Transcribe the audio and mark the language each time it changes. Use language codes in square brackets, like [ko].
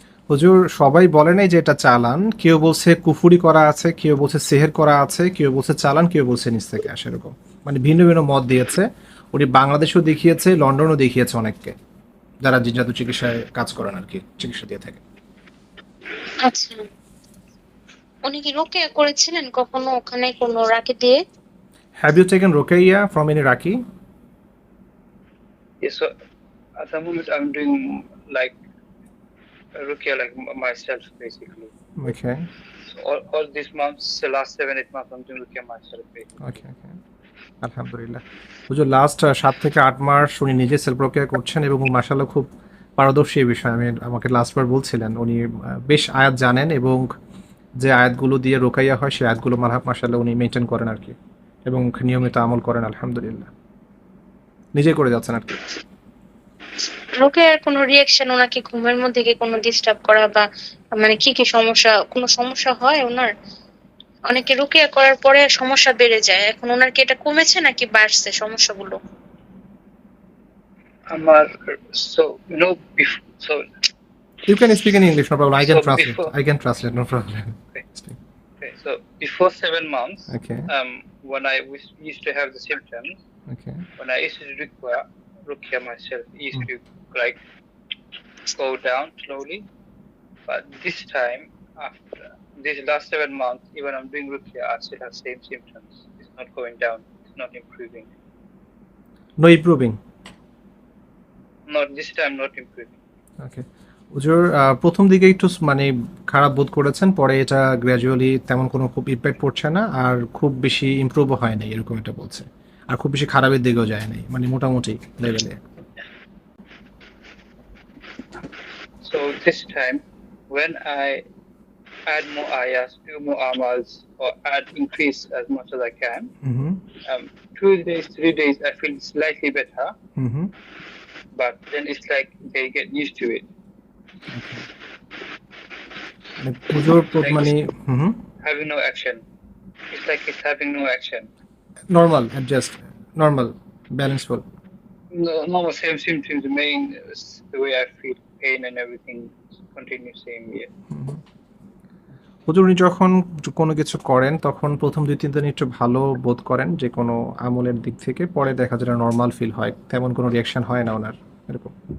[bn] হুজুর সবাই বলে নাই যে এটা চালান, কেউ বলছে কুফুরি করা আছে, কেউ বলছে সেহের করা আছে, কেউ বলছে চালান, কেউ বলছে নিচ থেকে আসে, এরকম মানে ভিন্ন ভিন্ন মত দিয়েছে। উনি বাংলাদেশেও দেখিয়েছে, লন্ডনও দেখিয়েছে অনেককে, যারা জিন জাদু চিকিৎসায় কাজ করেন আর কি, চিকিৎসা দিয়ে থাকে। আচ্ছা, উনি কি রোকেয়া করেছিলেন কখনো ওখানে কোনো রাকি দিয়ে? [en] Have you taken রোকেইয়া from any রাকি? Yes, so at the moment I'm doing like Rukia like myself basically. Okay. So all these months, the last 7-8 months I'm doing Rukia myself basically. [bn] Okay. আলহামদুলিল্লাহ। হুজুর last 7 থেকে 8 মাস উনি নিজে self Rokeya করছেন এবং মাশাআল্লাহ খুব পারদর্শী এই বিষয়ে। আমাকে লাস্টবার বলছিলেন উনি বেশ আয়াত জানেন এবং যে আয়াতগুলো দিয়ে রোকাইয়া হয় সেই আয়াতগুলো মাশাআল্লাহ উনি মেনটেন করেন আর কি, এবং নিয়মিত আমল করেন আলহামদুলিল্লাহ, নিজে করে যাচ্ছেন আর কি। রোকেয়ার কোনো রিঅ্যাকশন, ওনাকে ঘুমের মধ্যে কি কোনো ডিস্টার্ব করা বা মানে কি সমস্যা, কোনো সমস্যা হয় ওনার? অনেকে রোকেয়া করার পরে সমস্যা বেড়ে যায়, এখন ওনার কি এটা কমেছে নাকি বাড়ছে সমস্যাগুলো? [en] So so You can speak in English, no problem. I can So translate. before- I can translate, no problem. okay, so before 7 months, Okay. when I used to have the symptoms, Okay. when I used to do Rukia myself, it used to like go down slowly. But this time, after these last 7 months, even I'm doing ruqya, I still have same symptoms. It's not going down. It's not improving. No improving. Not this time, not improving. [bn] ওকে হুজুর প্রথম দিকে একটু মানে খারাপ বোধ করেছেন, পরে এটা গ্র্যাজুয়ালি তেমন কোনো খুব ইম্প্যাক্ট পড়ছে না, আর খুব বেশি ইমপ্রুভও হয় নাই এরকম এটা বলছে, আর খুব বেশি খারাপের দিকেও যায় নাই, মানে মোটামুটি লেভেলে। [en] So this time, when I add more ayahs, do more amals, or add increase as much as I can, 2 days, 3 days, I feel slightly better, but then it's like they get used to it. [bn] হুজুর মানে [en] Having no action. It's like it's having no action. [bn] Normal adjust, normal ব্যালেন্সফুল। [en] No, normal same symptoms remain. The way I feel pain and everything continue same. Yeah. [bn] হুজুর উনি যখন কোনো কিছু করেন তখন প্রথম 2-3 দিন একটু ভালো বোধ করেন যে কোনো আমলের দিক থেকে, পরে দেখা যায় নর্মাল ফিল হয়, তেমন কোনো রিয়াকশন হয় না ওনার এরকম।